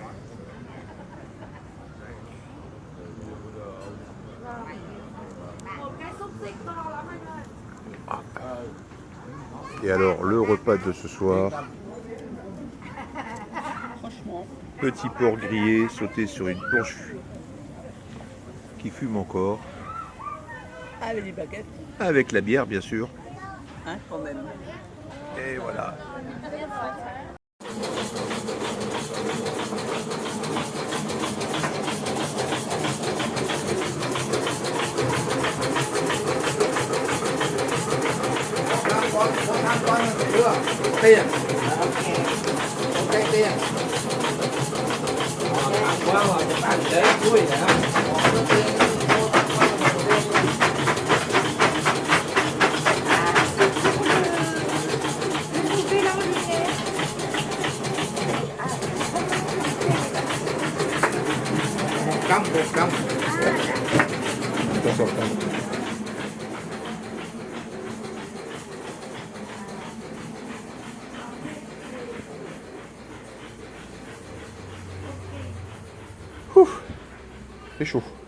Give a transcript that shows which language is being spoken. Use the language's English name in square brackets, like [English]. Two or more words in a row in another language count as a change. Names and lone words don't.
[French] Et alors, le repas de ce soir, petit porc grillé sauté sur une planche qui fume encore. Avec les baguettes. Avec la bière, bien sûr. Hein, quand même. Et voilà. [Vietnamese] Tiền. Ok tiền. Quá rồi, các bạn để cuối hả? Một trăm. [French] C'est chaud.